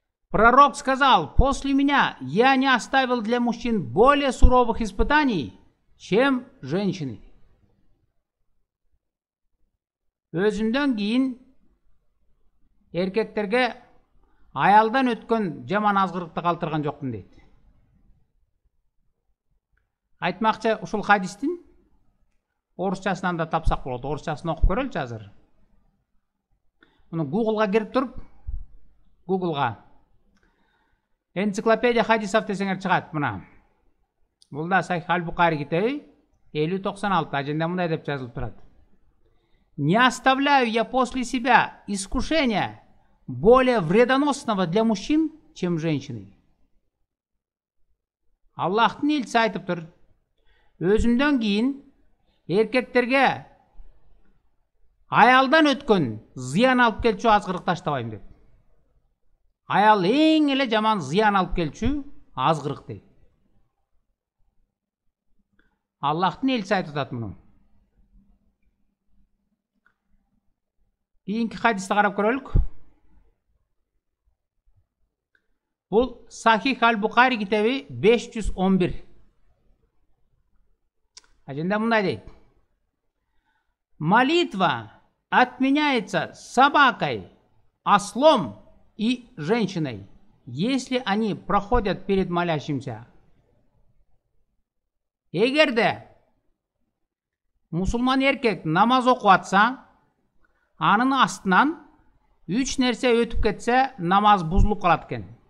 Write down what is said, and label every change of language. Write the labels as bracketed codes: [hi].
[ru] Пророк сказал: после меня я не оставил для мужчин более суровых испытаний, чем женщины. [ky] Өзүмдөн кийин эркектерге аялдан өткөн жаман азгырыкты калтырган жокмун дейт. Айтмакчы, ушул хадистин орусчасынан да тапсак болот. Орусчасын окуп көрөлүчү азыр. Муну Google'га кирип туруп, Google'га энциклопедия хадисов десеңер чыгат мына. Бул да Сахих Аль-Бухари китеби 50-96 ажында мындай деп жазылып турат. [ru] Не оставляю я после себя искушения более вредоносного для мужчин, чем женщины. [ky] Аллахтын элчиси айтып тур. Өзүмдөн кийин эркектерге аялдан өткөн зыян алып келчү азгырык таштабайм деп. Аял эң эле жаман зыян алып келчү азгырык дейт. Аллахтын элчиси айтып атат муну. Кийинки хадисти карап көрөлүк. Бул Сахих Аль-Бухари китеби 511. Ажында мындай дейт. [ru] Молитва отменяется собакой, ослом и женщиной, если они проходят перед молящимся. [ky] Эгерде мусулман эркек намаз окуп атса, анын астынан 3 нерсе өтүп кетсе, намаз бузулуп калат экен.